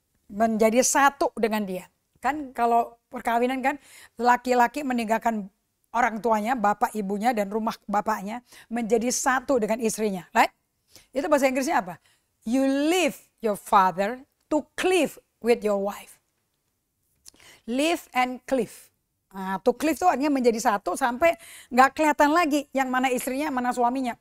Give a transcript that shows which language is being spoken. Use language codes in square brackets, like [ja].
[id] Menjadi satu dengan dia. Kan kalau perkawinan kan laki-laki meninggalkan orang tuanya, bapak ibunya dan rumah bapaknya. Menjadi satu dengan istrinya. [en] Right? [id] Itu bahasa Inggrisnya apa? [en] You leave your father to cleave with your wife. Live and cleave. [id] Nah, [en] to cleave [id] itu artinya menjadi satu sampai nggak kelihatan lagi yang mana istrinya, mana suaminya.